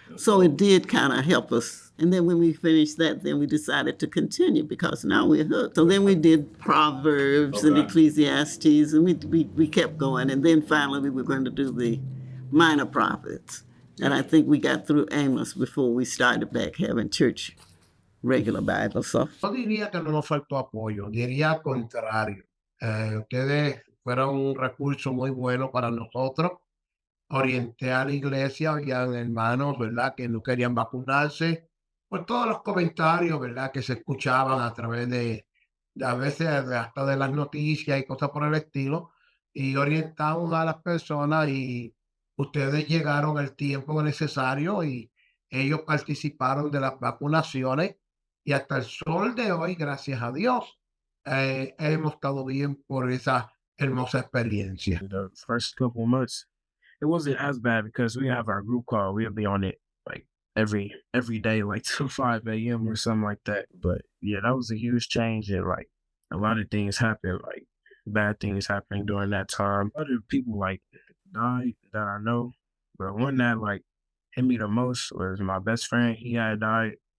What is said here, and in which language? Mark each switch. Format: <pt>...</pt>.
<en>So it did kind of help us. And then when we finished that, then we decided to continue because now we're hooked. So then we did Proverbs and Ecclesiastes, and we kept going. And then finally we were going to do the minor prophets. And I think we got through Amos before we started back having church regular Bible. So.</en> <es>No diría que no nos faltó apoyo, diría al contrario. Ustedes fueron un recurso muy bueno para nosotros. Orienté a la iglesia, habían hermanos, ¿verdad?, que no querían vacunarse, por todos los comentarios, ¿verdad?, que se escuchaban a través de a veces hasta de las noticias y cosas por el estilo, y orientamos a las personas y ustedes llegaron al tiempo necesario y ellos participaron de las vacunaciones y hasta el sol de hoy, gracias a Dios, hemos estado bien por esa hermosa experiencia.</es> <en>The first couple of months, it wasn't as bad because we have our group call. We'll be on it every day, till 5 a.m. or something like that. But yeah, that was a huge change, and a lot of things happened, bad things happening during that time. Other people died that I know, but one that hit me the most was my best friend. He had died.</en>